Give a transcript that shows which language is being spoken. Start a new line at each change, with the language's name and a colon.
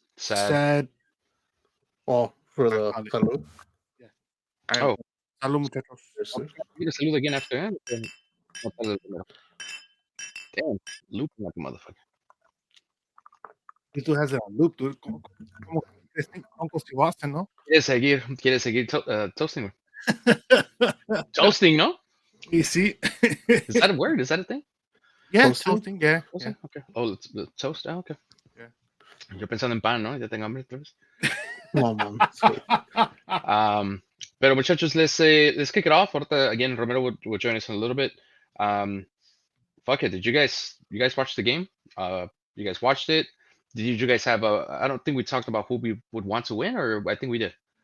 English: sad. Oh, for the salud. All right. Oh,
Spanish: Salud, muchachos.
English: Yes, sir. you can salute again after that. Damn, looping like a motherfucker. He still has it on loop, dude.
Spanish: Como Uncle Steve Austin, ¿no? Quiere seguir toasting, güey. Toasting, ¿no? Y sí.
English: Is that a word? Is that a thing? Yeah, Toasting? toasting, yeah. Toasting? Okay. Oh, it's toast. Ah, okay. Yeah.
Spanish: Yo pensando en pan, ¿no? Ya tengo hambre otra vez.
English: No, man. So,
Spanish: Pero muchachos,
English: let's kick it off.
Spanish: Ahorita,
English: again, Romero will join us in a little bit. Fuck it. Did you guys watch the game? You guys watched it? Did you guys have a? I don't think we talked about who we would want to win, or I think we did.